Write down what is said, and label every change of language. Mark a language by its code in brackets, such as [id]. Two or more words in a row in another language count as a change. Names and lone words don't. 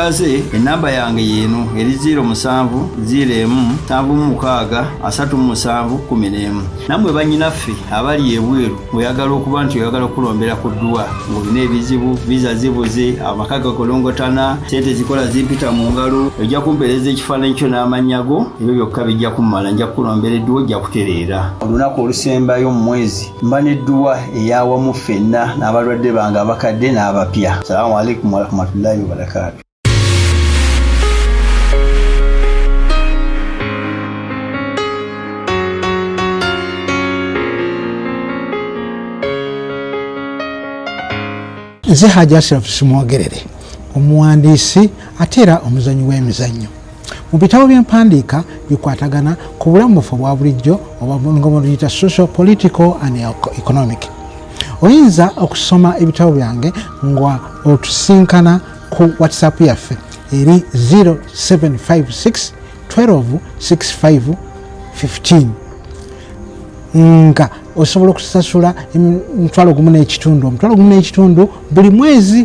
[lg] Naneetaase mumpulire enamba yange yeeno eri 0701763711 nammwe bannyinaffe abali ebweru oyagala okuba nti oyagala okulombera ku ddwa ng'olina ebizibu viza zibuze amaka gakolongotana sente zikola zimpita mu ngalo ojja kumpeereza ekifaananyi kyo n'amannya go ebyo byokka bijja kummala nja kukulombera edduwa ojja kutereera olunaku olusembayo mu mwezi mba n'edduwa ey'awamu ffenna n'abalwadde bange abakadde n'abapya. [ar] السلام عليكم ورحمة الله وبركاته. [lg] Nze Hajji Ashraf Simwogerere, omuwandiisi ate era omuzanyi w'emizannyo. Mu bitabo by'empandiika bikwatagana ku bulamu bwaffe obwa bulijjo oba nga buliyita [en] social, political and economic. [lg] Oyinza okusoma ebitabo byange nga otusinkana ku WhatsApp yaffe eri 0756 12 65 15 nga osobola okusasula $1.5 buli mwezi.